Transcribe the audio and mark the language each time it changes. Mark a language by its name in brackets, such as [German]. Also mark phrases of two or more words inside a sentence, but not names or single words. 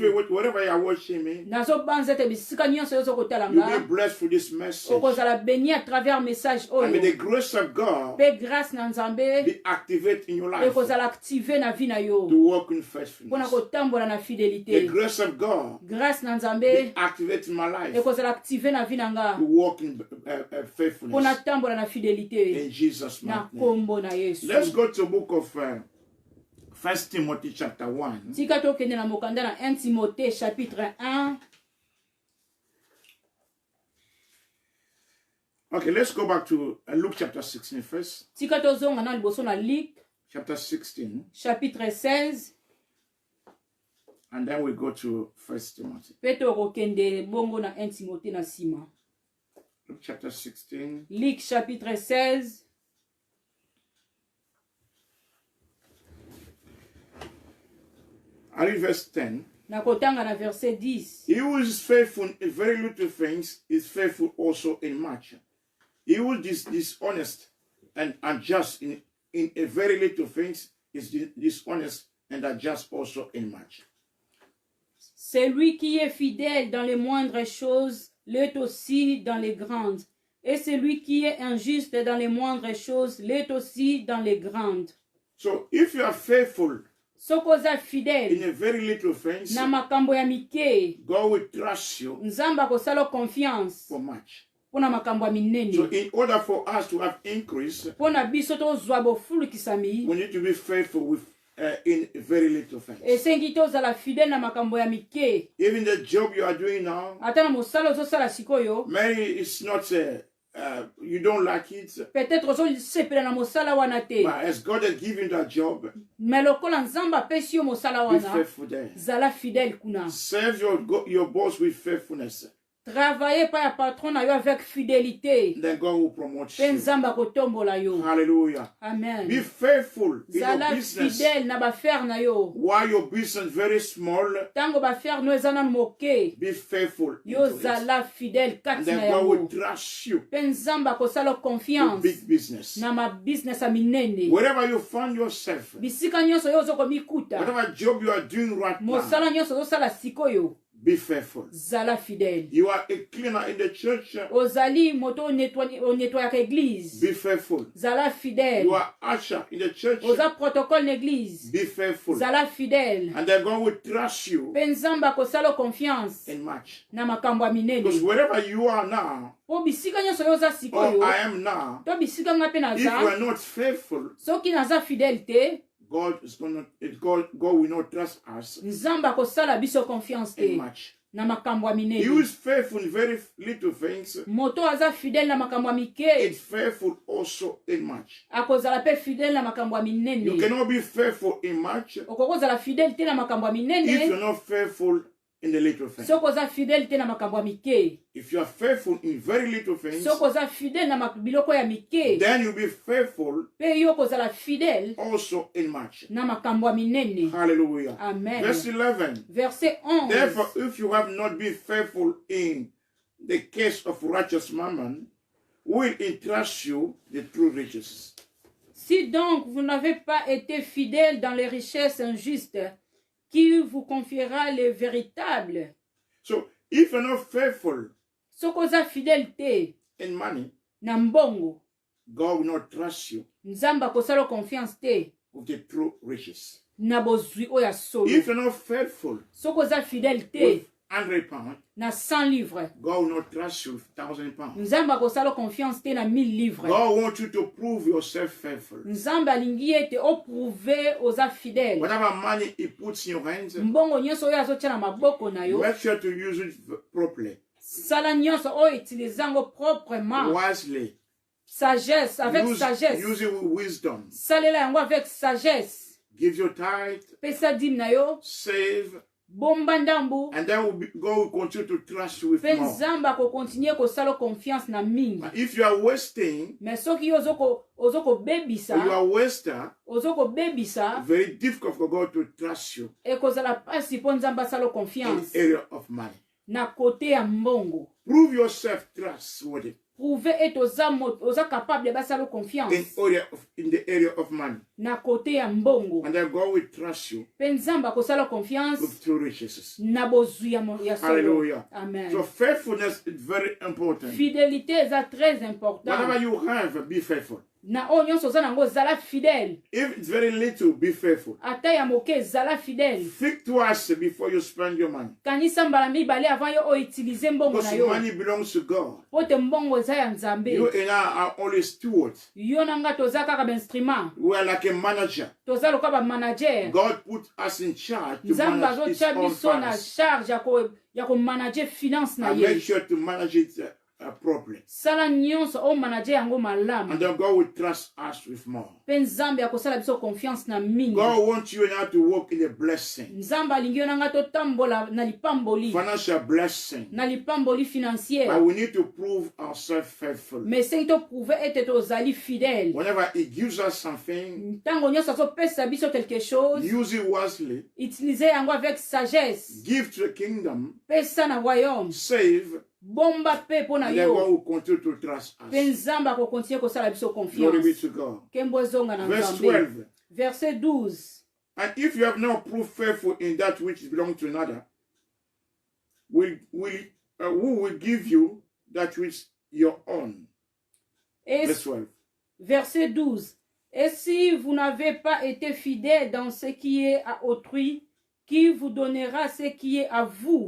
[Lingala] yesu [English] wherever you are watching me, [Lingala] nazobanza ete bisika nyonso yo ozokotala [English] you'll be [Lingala] nga [English] blessed with this message. [Lingala] okozala béni [French] à travers [Lingala] message [English] And may the [Lingala] oyo [English] grace of God [Lingala] mpe grâce na nzambe [English] be activated in your life [Lingala] ekozala active na vi na yo [English] to walk in [Lingala] mpona [English] faithfulness. [Lingala] kotambola na [English] The [Lingala] fidélité [English] grace of God [Lingala] grâce na [English] be [Lingala] nzambe [English] activated in my life [Lingala] ekozala active na vi na nga [English] to walk in [Lingala] mpona [English] faithfulness. [Lingala] tambola na fidélité [English] In Jesus' [Lingala] na [English] mighty name. [Lingala] kombo na yesu [English] Let's go to the book of 1 Timothy chapter 1. [Lingala] tika tokende na mokanda na 1 timothée chapitre 1 [English] Okay, let's go back to Luke chapter 16 first. [Lingala] tika tozonga na liboso na Luc [English] Chapter 16. [Lingala] chapitre 16 [English] And then we go to 1 Timothy. [Lingala] mpe tokokende bongo na 1 timothée na nsima [English] Luke chapter 16. [Lingala] Luc chapitre 16 [English] I read verse 10. [Lingala] na kotanga na verset 10 [English] He who is faithful in very little things is faithful also in much. He who is dishonest and unjust in a very little things is dishonest and unjust also in much. [French] Celui qui est fidèle dans les moindres choses l'est aussi dans les grandes. Et celui qui est injuste dans les moindres choses l'est aussi dans les grandes. [English] So if you are faithful [Lingala] Soko oza [English] in [Lingala] fidèle [English] a very little things, [Lingala] na makambo ya mike, [English] God will trust you [Lingala] nzambe akosala confiance [English] for much. [Lingala] mpona makambo ya [English] So [Lingala] minene. [English] in order for us to have increase, [Lingala] Mpona biso tozwa bofulukisami, [English] we need to be faithful with in very little things. [Lingala] esengi tozala fidèle na makambo ya mike. [English] Even the job you are doing now, [Lingala] Ata na mosala ozosala sikoyo, [English] maybe it's not you don't like it, [Lingala] peut-être ozosepela na mosala wana te, [English] but as God has given you that job, [Lingala] mais lokola nzambe apesi yo mosala [English] be [Lingala] wana, [English] faithful there. [Lingala] zala fidèle kuna. [English] Serve your boss with faithfulness. [French] Travaillez par [Lingala] ya patron na yo [French] avec fidélité, [English] Then God will promote [Lingala] pe [English] you. [Lingala] nzambe akotombola yo. [English] Hallelujah. Amen. Be faithful in your [Lingala] Zala [English] business. [Lingala] fidèle na bafere na yo. [English] While your business is very small, [Lingala] Tango bafere no eza na moke, [English] be faithful [Lingala] yo [English] into it. [Lingala] zala fidèle [English] And [Lingala] kati na [English] then God will [Lingala] yango. [English] trust you [Lingala] Pe nzambe akosala [English] with [Lingala] confiance [English] big business. [Lingala] na ma business ya minene. [English] Wherever you find yourself, [Lingala] Bisika nyonso yo ozokomikuta, [English] whatever job you are doing right now, [Lingala] mosala nyonso ozosala sikoyo, [English] be faithful. [Lingala] zala fidèle. [English] You are a cleaner in the church, [Lingala] Ozali moto onettoyaka église, [English] be faithful. [Lingala] zala fidèle. [English] You are usher in the church, [Lingala] Oza protocole l'église, [English] be faithful. [Lingala] zala fidèle. [English] And then God will trust you [Lingala] Pe nzambe akosala confiance [English] in much. [Lingala] na makambo ya [English] Because [Lingala] minene. [English] wherever you are now, [Lingala] Po bisika nyonso yo oza [English] or [Lingala] sikoyo, [English] I am now, [Lingala] to bisika nga pe [English] if you [Lingala] naza, [English] are not faithful, [Lingala] soki naza fidèle te, [English] God will not trust us [Lingala] nzambe akosala biso confiance [English] in [Lingala] te [English] much. [Lingala] na makambo ya [English] He [Lingala] minene. [English] is faithful in very little things. [Lingala] Moto aza fidèle na makambo ya mike, [English] It's faithful also in much. [Lingala] akozala pe fidèle na makambo ya [English] You [Lingala] minene. [English] cannot be faithful in much [Lingala] Okokozala fidèle te na makambo ya [English] if [Lingala] minene, [English] you're not faithful in the little things. [Lingala] soki oza fidèle te na makambo ya mike. [English] If you are faithful in very little things, [Lingala] Soki oza fidèle na biloko ya mike, [English] then you'll be faithful [Lingala] pe yo kozala fidèle [English] also in much. [Lingala] na makambo ya minene. [English] Hallelujah. Amen. Verse 11. [Lingala] Verset 11. [English] Therefore, if you have not been faithful in the case of righteous mammon, will entrust you the true riches. [French] Si donc vous n'avez pas été fidèle dans les richesses injustes, qui vous confiera les véritables? [English] So, if you're not faithful [Lingala] Soki oza fidèle te [English] in money, [Lingala] na mbongo, [English] God will not trust you [Lingala] nzambe akosala confiance te [English] with the true riches. [Lingala] na bozwi oyo ya solo. [English] If you're not faithful [Lingala] Soki oza fidèle te [English] with 100 pounds, [Lingala] na 100 livres, [English] God will not trust you with 1,000 pounds. [Lingala] nzambe akosala confiance te na 1000 livres. [English] God wants you to prove yourself faithful. [Lingala] Nzambe alingi ete oprouve oza fidèle. [English] Whatever money He puts in your hands, [Lingala] Mbongo nyonso oyo azotia na maboko na yo, [English] make sure to use it properly, [Lingala] sala nyonso oyo utilize yango proprement, [English] wisely. [French] sagesse, avec sagesse. [English] Use it with wisdom. [Lingala] Salela yango [French] avec sagesse. [English] Give your tithe, [Lingala] Pesa dîme na yo, [English] save, [Lingala] bomba ndambu, [English] and then God will continue to trust you with [Lingala] pe [English] more. [Lingala] nzambe akokontinue kosala confiance na mingi. [English] But if you are wasting, [Lingala] Mais soki yo [English] or you [Lingala] ozokobebisa, [English] are a waster, [Lingala] ozokobebisa, [English] very difficult for God to trust you [Lingala] ekozala pasi mpo nzambe asala [English] in [Lingala] confiance [English] the area of money. [Lingala] na kote ya mbongo. [English] Prove yourself trustworthy [Lingala] Prouve ete oza capable basala confiance [English] in the area of money. [Lingala] na kote ya mbongo. [English] And then God will trust you [Lingala] Pe nzambe akosala confiance [English] with true riches. [Lingala] na bozwi ya solo. [English] Hallelujah. Amen. So faithfulness is very important. [Lingala] Fidélité eza [French] très important. [English] Whatever you have, be faithful. [Lingala] Na oyo nyonso oza nango zala fidèle. [English] If it's very little, be faithful. [Lingala] Ata ya moke zala fidèle. [English] Think twice before you spend your money. [Lingala] Kanisa mbala mibale avant yo utiliser mbongo na [English] Because [Lingala] yo. [English] money belongs to God. [Lingala] Pote mbongo eza ya nzambe. [English] You and I are only stewards. [Lingala] Yo nanga toza kaka ba instrument. [English] We are like a manager. [Lingala] Toza loka ba manager. [English] God put us in charge to [Lingala] Nzambe [English] manage His [Lingala] azotia [English] own [Lingala] biso na [English] funds. [Lingala] charge ya ko manager finance na [English] And make [Lingala] ye. [English] sure to manage it properly. [Lingala] Sala nyonso o manager yango [English] And [Lingala] malamu. [English] then God will trust us with more. [Lingala] Pe nzambe akosala biso confiance na mingi. [English] God wants you and I to walk in a blessing. [Lingala] Nzambe alingi yo nanga totambola na lipamboli. [English] Financial blessing. [Lingala] Na lipamboli financière. [English] But we need to prove ourselves faithful. [Lingala] Mais sengi toprouve ete tozali fidèle. [English] Whenever He gives us something, [Lingala] Ntango nyonso azopesa biso [French] quelque chose, [English] use it wisely. [Lingala] utilize yango [French] avec sagesse. [English] Give to the kingdom. [Lingala] Pesa na royaume. [English] Save. [Lingala] Bomba pe po na [English] And then God [Lingala] yo. [English] will continue to trust [Lingala] Pe [English] us. [Lingala] nzambe akokontinue kosala biso [English] Glory be [Lingala] confiance. [English] to God. [Lingala] Kembo ezonga na [English] Verse [Lingala] nzambe. [English] 12. [Lingala] Verset 12. [English] And if you have not proved faithful in that which belongs to another, who will give you that which your own? [French] Et [English] Verse 12. [Lingala] verset 12. [French] Et si vous n'avez pas été fidèle dans ce qui est à autrui, qui vous donnera ce qui est à vous?